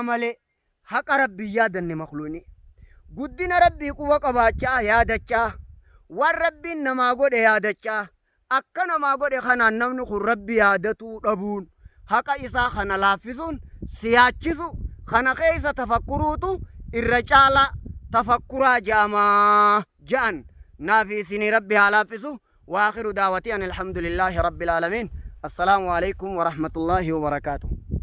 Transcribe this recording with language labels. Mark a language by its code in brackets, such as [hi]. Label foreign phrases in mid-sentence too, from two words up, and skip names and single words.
[om] malee haqa rabbii yaadanne makluuni guddina rabbii quba qabaachaa yaadachaa waan rabbiin namaa godhe yaadachaa akka namaa godhe kanaan namni kun rabbi yaadatuu dhabuun haqa isaa kana laaffisuun siyaachisu kana keessa tafakkuruutu irra caalaa tafakkuraa jaamaa ja'an naafi isinii rabbi haa laaffisu [ar] واخر دعوتي ان الحمد لله رب العالمين السلام عليكم ورحمه الله وبركاته